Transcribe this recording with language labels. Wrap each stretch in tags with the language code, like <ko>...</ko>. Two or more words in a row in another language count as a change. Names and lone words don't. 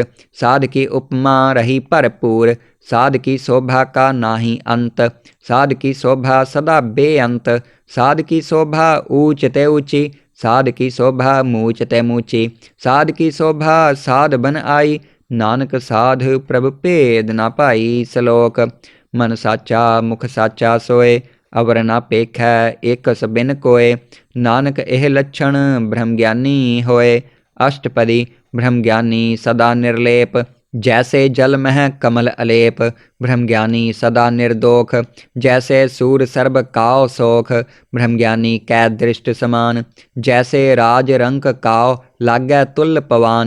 <hi>साध की उपमा रही भरपूर, साध की शोभा का नाही अंत। साध की शोभा सदा बेअंत, साध की शोभा ऊंच ते ऊंची। साध की शोभा मूच ते मूची, साध की शोभा साध बन आई। नानक साध प्रभ भेद न पाई। सलोक। मन साचा मुख साचा सोए, अवर ना पेखै एकस बिन कोय। नानक एह लक्षण ब्रह्म ज्ञानी होए। अष्टपदी। ब्रह्म ज्ञानी सदा निर्लेप, जैसे जल मह कमल अलेप। ब्रह्म ज्ञानी सदा निर्दोख, जैसे सूर सर्ब काओ सोख। ब्रह्म ज्ञानी कै दृष्ट समान, जैसे राज रंक काओ लागै तुल पवान।</hi>